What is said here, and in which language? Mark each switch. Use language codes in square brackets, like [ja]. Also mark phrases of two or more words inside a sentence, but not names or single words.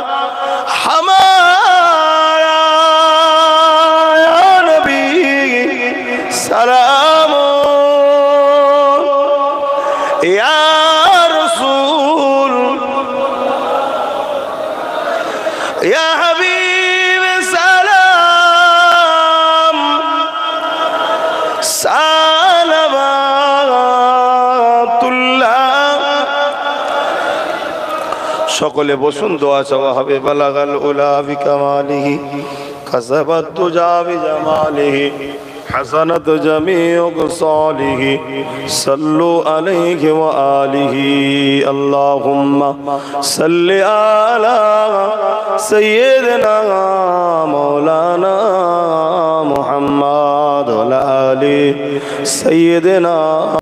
[ur] ہمارا، [ar] یا نبی سلام، یا رسول، یا حبیب سلام، صلوات اللہ۔ [bn] সকলে বসুন, দোয়া চাওয়া হবে। [ar] بلغ العلى بكماله كشف الدجى بجماله حسنت جميع خصاله صلوا عليه وآله اللهم صل على سيدنا مولانا محمد وعلى آل سيدنا